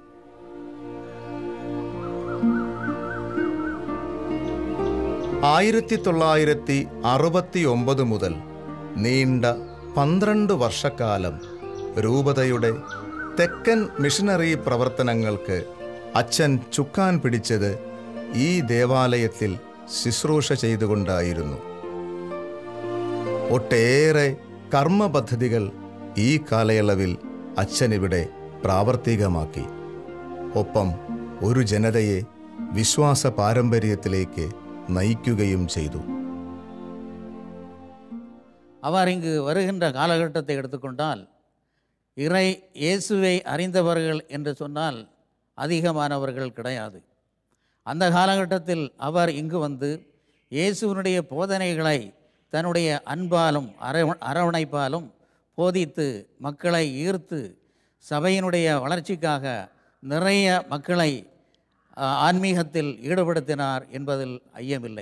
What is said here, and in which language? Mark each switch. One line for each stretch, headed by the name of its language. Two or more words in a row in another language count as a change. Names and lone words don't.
Malayalam: 1969 മുതൽ നീണ്ട 12 വർഷക്കാലം രൂപതയുടെ തെക്കൻ മിഷനറി പ്രവർത്തനങ്ങൾക്ക് അച്ഛൻ ചുക്കാൻ പിടിച്ചത് ഈ ദേവാലയത്തിൽ ശുശ്രൂഷ ചെയ്തുകൊണ്ടായിരുന്നു. ഒട്ടേറെ കർമ്മ പദ്ധതികൾ ഈ കാലയളവിൽ അച്ഛനിവിടെ പ്രാവർത്തികമാക്കി. ഒപ്പം ഒരു ജനതയെ വിശ്വാസ പാരമ്പര്യത്തിലേക്ക് നയിക്കുകയും ചെയ്തു.
Tamil: அவர் இங்கு வருகின்ற காலகட்டத்தை எடுத்துக்கொண்டால் இயேசுவை அறிந்தவர்கள் என்று சொன்னால் அதிகமானவர்கள் கிடையாது. அந்த காலகட்டத்தில் அவர் இங்கு வந்து இயேசுவினுடைய போதனைகளை தன்னுடைய அன்பாலும் அரவணைப்பாலும் போதித்து மக்களை ஈர்த்து சபையினுடைய வளர்ச்சிக்காக நிறைய மக்களை ஆன்மீகத்தில் ஈடுபடுத்தினார் என்பதில் ஐயமில்லை.